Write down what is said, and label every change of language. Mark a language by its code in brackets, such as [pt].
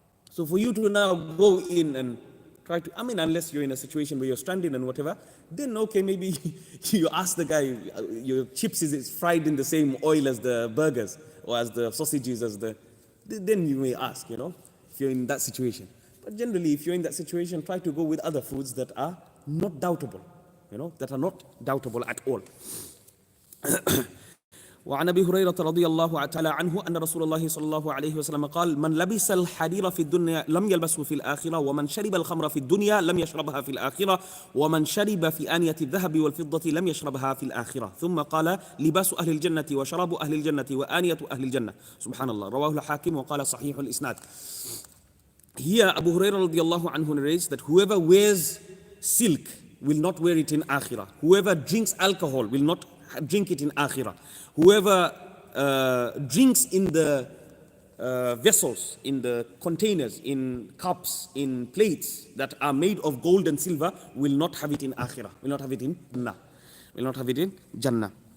[en] So for you to now go in and try to, unless you're in a situation where you're stranded and whatever, then okay, maybe you ask the guy, your chips is fried in the same oil as the burgers or as the sausages, then you may ask, if you're in that situation. But generally, if you're in that situation, try to go with other foods that are not doubtable, that are not doubtable at all. [ar] وعن أبي هريرة رضي الله تعالى عنه أن رسول الله صلى الله عليه وسلم قال من لبس الحرير في الدنيا لم يلبسه في الآخرة ومن شرب الخمر في الدنيا لم يشربها في الآخرة ومن شرب في آنية الذهب والفضة لم يشربها في الآخرة ثم قال لباس أهل الجنة وشراب أهل الجنة وآنية أهل الجنة سبحان الله رواه الحاكم وقال صحيح الإسناد. [en] Here Abu Hurairah radiallahu anhu narrates that whoever wears silk will not wear it in Akhirah. Whoever drinks alcohol will not drink it in Akhirah. Whoever drinks in the vessels, in the containers, in cups, in plates that are made of gold and silver will not have it in Akhirah, will not have it in Jannah, will not have it in Jannah.